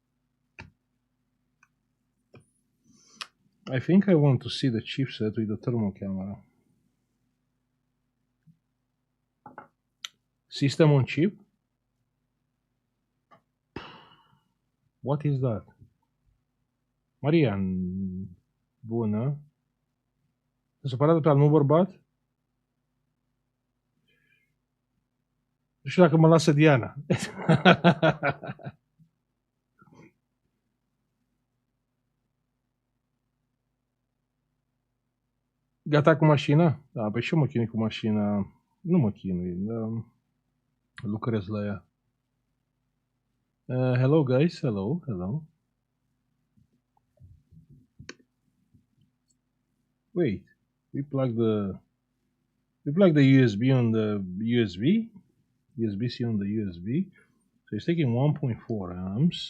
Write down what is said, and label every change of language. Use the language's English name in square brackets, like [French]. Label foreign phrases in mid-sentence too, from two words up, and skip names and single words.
[English] I think I want to see the chipset with the thermal camera. System on chip? What is that? [Romanian] Marian, bună. Te supărat pe al meu bărbat? Nu știu dacă mă lasă Diana. Gata cu mașina? Da, păi și eu mă chinui cu mașina. Nu mă chinui, lucrez la ea. [English] Hello guys, hello. Wait, we plug the USB on the USB-C on the USB. So it's taking 1.4 amps.